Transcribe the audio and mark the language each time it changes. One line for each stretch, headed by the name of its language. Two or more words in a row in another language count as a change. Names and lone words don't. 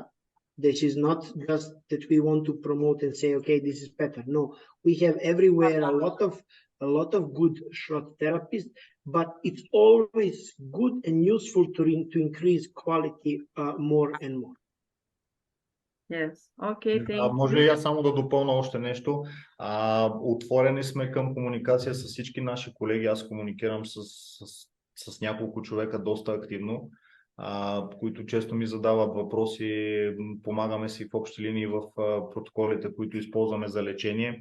English: This is not just that we want to promote and say, okay, this is better. No, we have everywhere a lot of good Schrot therapists, but it's always good and useful to increase quality more and more. Yes, okay, thank you.
Bulgarian: Може ли я само да допълня още нещо? Отворени сме към комуникация с всички наши колеги. Аз комуникирам с няколко човека доста активно, които често ми задават въпроси, помагаме си в общи линии в протоколите, които използваме за лечение.